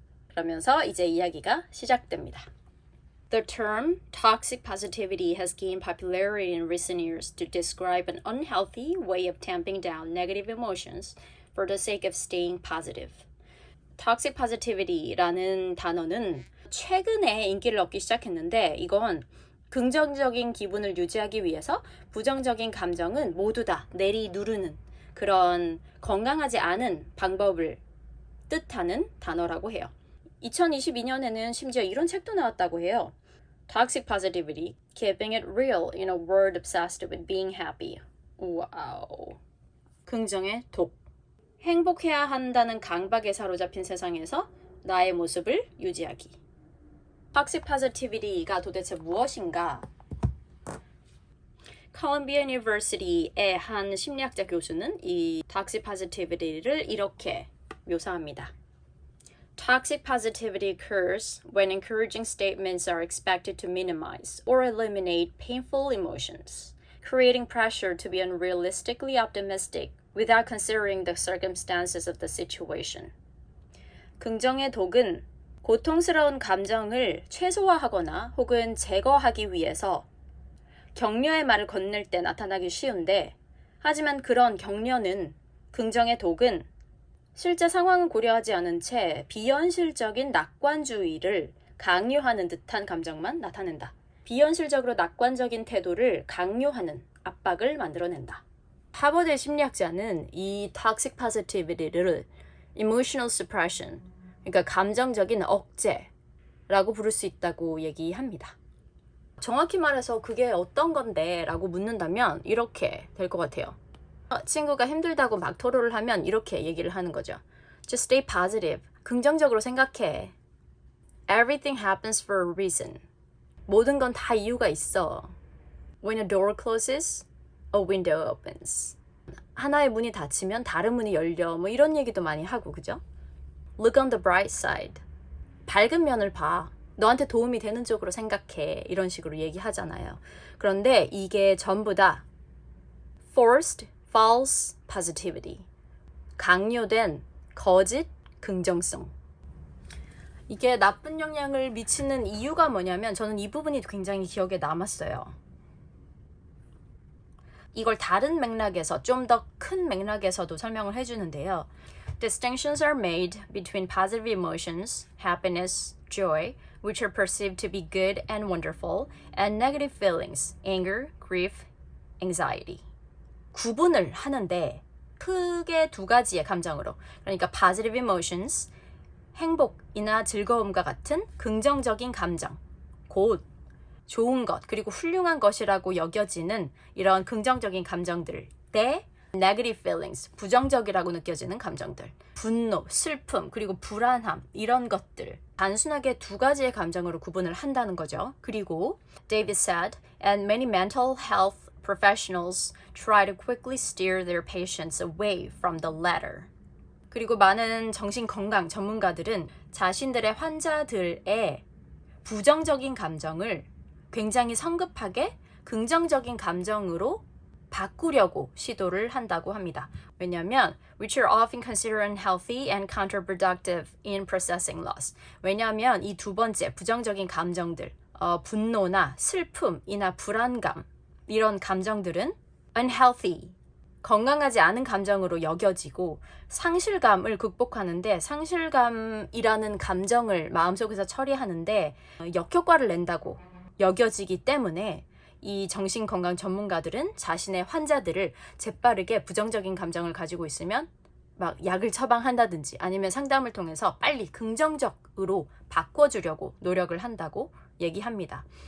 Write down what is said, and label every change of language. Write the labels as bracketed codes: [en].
[ko] 그러면서 이제 이야기가 시작됩니다. [en] The term toxic positivity has gained popularity in recent years to describe an unhealthy way of tamping down negative emotions for the sake of staying positive. [ko] Toxic positivity라는 단어는 최근에 인기를 얻기 시작했는데 이건 긍정적인 기분을 유지하기 위해서 부정적인 감정은 모두 다 내리누르는 그런 건강하지 않은 방법을 뜻하는 단어라고 해요. 2022년에는 심지어 이런 책도 나왔다고 해요. [en] Toxic Positivity, Keeping It Real in a World Obsessed with Being Happy. [ko] 와우. 긍정의 독. 행복해야 한다는 강박에 사로잡힌 세상에서 나의 모습을 유지하기. Toxic Positivity가 도대체 무엇인가? 컬럼비아 유니버시티의 한 심리학자 교수는 이 Toxic Positivity를 이렇게 묘사합니다. [en] Toxic positivity occurs when encouraging statements are expected to minimize or eliminate painful emotions, creating pressure to be unrealistically optimistic without considering the circumstances of the situation. [ko] 긍정의 독은 고통스러운 감정을 최소화하거나 혹은 제거하기 위해서 격려의 말을 건넬 때 나타나기 쉬운데, 하지만 그런 격려는, 긍정의 독은 실제 상황을 고려하지 않은 채 비현실적인 낙관주의를 강요하는 듯한 감정만 나타낸다. 비현실적으로 낙관적인 태도를 강요하는 압박을 만들어낸다. 하버드의 심리학자는 이 toxic positivity를 [en] emotional suppression, [ko] 그러니까 감정적인 억제라고 부를 수 있다고 얘기합니다. 정확히 말해서 그게 어떤 건데? 라고 묻는다면 이렇게 될 것 같아요. 친구가 힘들다고 막 토로를 하면 이렇게 얘기를 하는 거죠. [en] Just stay positive. [ko] 긍정적으로 생각해. [en] Everything happens for a reason. [ko] 모든 건 다 이유가 있어. [en] When a door closes, a window opens. [ko] 하나의 문이 닫히면 다른 문이 열려. 뭐 이런 얘기도 많이 하고, 그죠? Look on the bright side. 밝은 면을 봐. 너한테 도움이 되는 쪽으로 생각해. 이런 식으로 얘기하잖아요. 그런데 이게 전부 다 [en] forced false positivity. [ko] 강요된 거짓 긍정성. 이게 나쁜 영향을 미치는 이유가 뭐냐면 저는 이 부분이 굉장히 기억에 남았어요. 이걸 다른 맥락에서 좀 더 큰 맥락에서도 설명을 해주는데요. [en] Distinctions are made between positive emotions, happiness, joy, which are perceived to be good and wonderful, and negative feelings, anger, grief, anxiety. [ko] 구분을 하는데 크게 두 가지의 감정으로, 그러니까 [en] positive emotions, [ko] 행복이나 즐거움과 같은 긍정적인 감정, 곧 좋은 것 그리고 훌륭한 것이라고 여겨지는 이런 긍정적인 감정들 대 [en] negative feelings, [ko] 부정적이라고 느껴지는 감정들, 분노, 슬픔, 그리고 불안함, 이런 것들 단순하게 두 가지의 감정으로 구분을 한다는 거죠. 그리고 [en] David said, and many mental health professionals try to quickly steer their patients away from the latter. [ko] 그리고 많은 정신건강 전문가들은 자신들의 환자들의 부정적인 감정을 굉장히 성급하게 긍정적인 감정으로 바꾸려고 시도를 한다고 합니다. 왜냐하면 [en] which are often considered unhealthy and counterproductive in processing loss. [ko] 왜냐하면 이 두 번째 부정적인 감정들, 분노나 슬픔이나 불안감 이런 감정들은 unhealthy, 건강하지 않은 감정으로 여겨지고 상실감을 극복하는데 상실감이라는 감정을 마음속에서 처리하는데 역효과를 낸다고 여겨지기 때문에 이 정신건강 전문가들은 자신의 환자들을 재빠르게 부정적인 감정을 가지고 있으면 막 약을 처방한다든지 아니면 상담을 통해서 빨리 긍정적으로 바꿔주려고 노력을 한다고 얘기합니다.